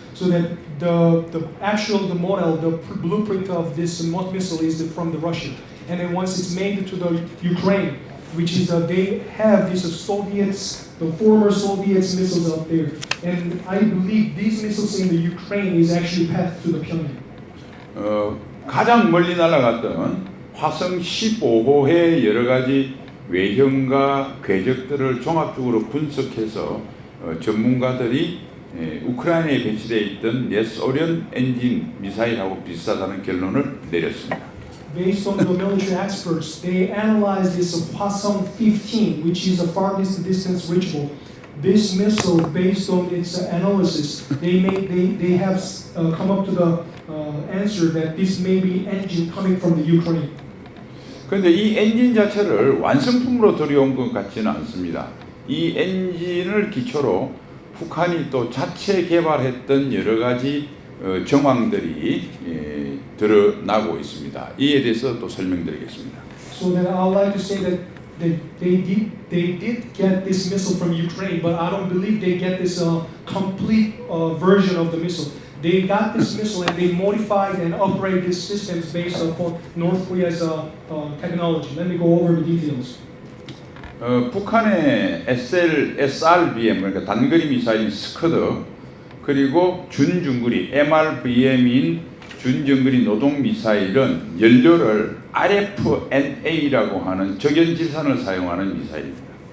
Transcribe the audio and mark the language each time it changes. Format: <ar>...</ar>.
<en>So that the model, the blueprint of this missile is from the Russia, and then once it's made to the Ukraine, which is they have these Soviets, the former Soviets missiles out there, and I believe these missiles in the Ukraine is actually path to the Pyongyang.</en> <ko>가장 멀리 날아갔던 화성 15호의 여러 가지 외형과 궤적들을 종합적으로 분석해서 전문가들이 우크라이나에 배치되어 있던 옛 소련 엔진 미사일하고 비슷하다는 결론을 내렸습니다. Based on the military experts, they analyzed this Hwasong 15, which is the farthest distance reachable. This missile, based on its analysis, they have come up to the answer that this may be engine coming from the Ukraine. 그런데 이 엔진 자체를 완성품으로 들여온 것 같지는 않습니다. 이 엔진을 기초로 북한이 또 자체 개발했던 여러 가지 정황들이 드러나고 있습니다. 이에 대해서 또 설명드리겠습니다.</ko> <en>So that I would like to say that they did get this missile from Ukraine, but I don't believe they get this complete version of the missile. They got this missile and they modified and upgraded these systems based upon North Korea's technology. Let me go over the details.</en> <ko>북한의 SRBM 그러니까 단거리 미사일 스커드 그리고 준중거리 MRBM인 준중거리 노동 미사일은 연료를 RFNA라고 하는 적연질산을 사용하는 미사일입니다.</ko>